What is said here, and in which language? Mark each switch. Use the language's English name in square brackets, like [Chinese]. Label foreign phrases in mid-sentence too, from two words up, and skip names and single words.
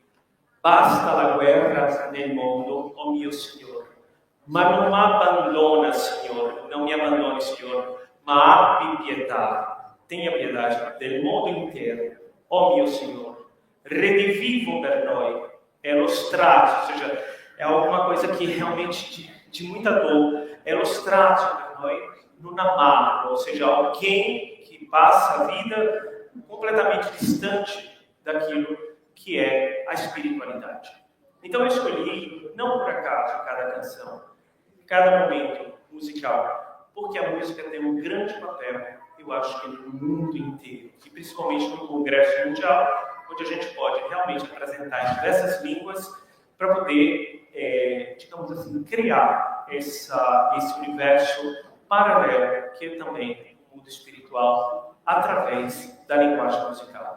[Italian] Basta la guerra nel mondo, oh mio Signore. Ma non mi abbandona, Signore, [Portuguese] não me abandone, Senhor, [Italian] ma abbi pietà, [Portuguese] tenha piedade [Italian] del mondo [Portuguese] inteiro, [Italian] ó mio [Portuguese] Senhor. [Italian] Redivivo per noi, é lo strazio, [Portuguese] ou seja, é alguma coisa que realmente de muita dor, [Italian] é lo strazio per noi, non amarlo, [Portuguese] ou seja, alguém que passa a vida completamente distante daquilo que é a espiritualidade. Então eu escolhi, não por acaso, cada canção, cada momento musical, porque a música tem um grande papel, eu acho que no mundo inteiro, e principalmente no Congresso Mundial, onde a gente pode realmente apresentar em diversas línguas para poder, digamos assim, criar esse universo paralelo, que é também o mundo espiritual, através da linguagem musical.